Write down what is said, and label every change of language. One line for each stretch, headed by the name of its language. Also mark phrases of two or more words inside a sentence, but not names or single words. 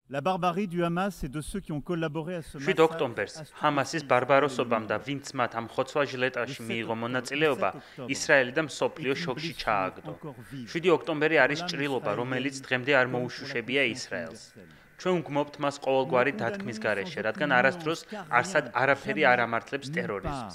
French: La barbarie du Hamas et de ceux qui ont collaboré à ce
Georgian: 7 ოქტომბერს ჰამასის ბარბაროსობამ და ვინც მათ ამ ხოცვა ჟილეტაში მიიღო მონაწილეობა, ისრაელი და მსოფლიო შოკში ჩააგდო. 7 ოქტომბერი არის ჭრილობა, რომელიც დღემდე არ მოუშუშებია ისრაელს. ჩვენ ვგმობთ მას ყოველგვარი დათქმის გარეშე, რადგან არასდროს არსად არაფერი არ ამართლებს ტერორიზმს.